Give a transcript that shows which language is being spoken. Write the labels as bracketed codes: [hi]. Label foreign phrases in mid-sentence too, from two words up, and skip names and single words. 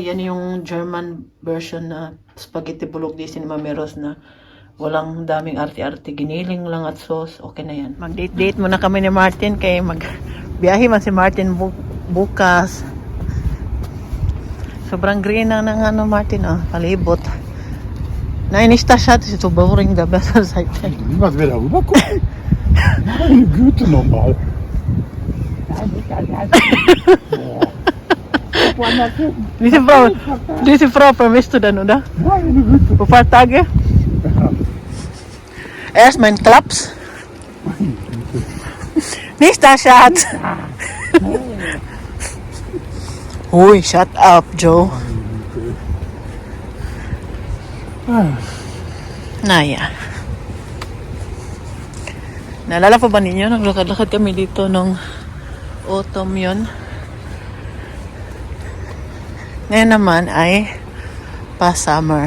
[tl] Yan yung [en] German version [tl] na spaghetti bolognese ni Mameros na walang daming arte-arte. Giniling lang at sauce. Okay na yan. Mag-date-date muna kami ni Martin kay magbiyahe man si Martin bukas. Sobrang green na ng ano Martin, oh, palibot. Nainista siya, [de] das ist so boring da besser Seite. Was will er rübergucken? Meine Güte nochmal. Diese Frau vermisst du dann, oder? Meine Güte. Ein paar Tage? Erst mein Klaps. Nicht da, Schatz. Hui, [en] shut up, Joe. [tl] Naya. Naalala pa ba ninyo? Naglakad-lakad kami dito nung autumn yun. Ngayon naman ay pa-summer.